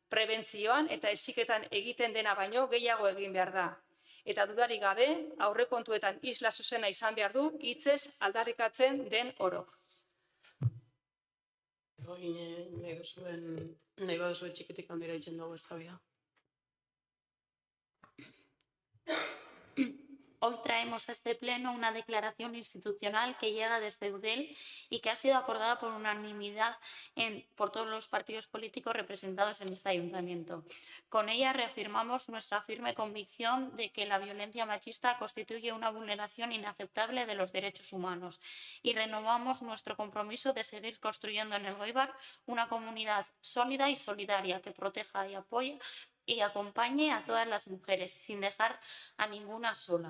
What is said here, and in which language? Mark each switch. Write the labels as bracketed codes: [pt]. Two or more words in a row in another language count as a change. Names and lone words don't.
[eu] prebentzioan eta heziketan egiten dena baino gehiago egin behar da. Eta dudarik gabe, aurrekontuetan isla zuzena izan behar du, hitzez aldarrikatzen den orok. Nahi baduzue txikitik handira itzen dugu eztabaida. [es] Hoy traemos a este pleno una declaración institucional que llega desde Eudel y que ha sido acordada por unanimidad por todos los partidos políticos representados en este ayuntamiento. Con ella reafirmamos nuestra firme convicción de que la violencia machista constituye una vulneración inaceptable de los derechos humanos y renovamos nuestro compromiso de seguir construyendo en Elgoibar una comunidad sólida y solidaria que proteja y apoye y acompañe a todas las mujeres, sin dejar a ninguna sola.